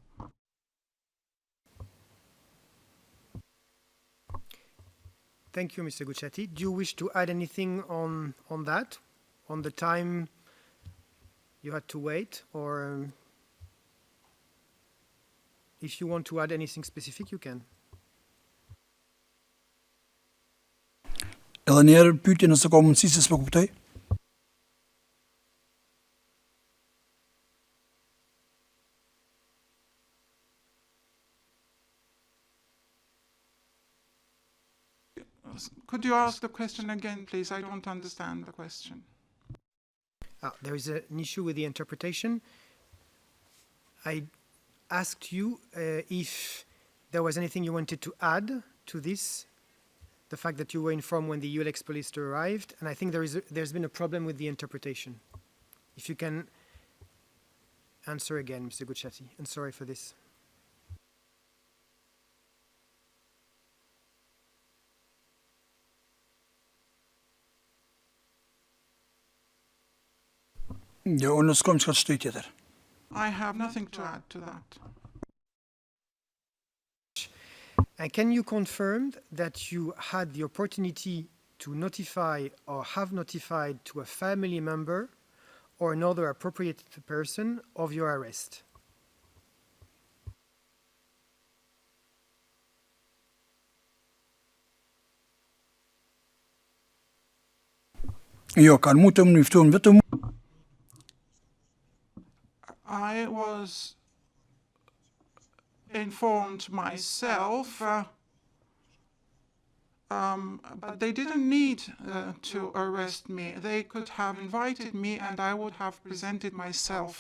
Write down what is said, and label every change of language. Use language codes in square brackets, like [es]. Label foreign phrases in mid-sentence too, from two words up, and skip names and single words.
[en] Thank you, Mr. Gucati. Do you wish to add anything on that? On the time you had to wait? Or if you want to add anything specific, you can. [sq] Edhe njerë pyetje nëse ka mundësi se s'po kuptoj. [en] Could you ask the question again, please? I don't understand the question. There is an issue with the interpretation. I asked you if there was anything you wanted to add to this, the fact that you were informed when the ULEX police arrived, and I think there's been a problem with the interpretation. If you can answer again, Mr. Gucati, and sorry for this. [sq] Jo, unë s'kam çka të shtoj tjetër. [en] I have nothing to add to that. And can you confirm that you had the opportunity to notify or have notified to a family member or another appropriate person of your arrest? [sq] Jo, kanë mund të më njoftuar vetëm [en] I was informed myself, but they didn't need to arrest me. They could have invited me and I would have presented myself.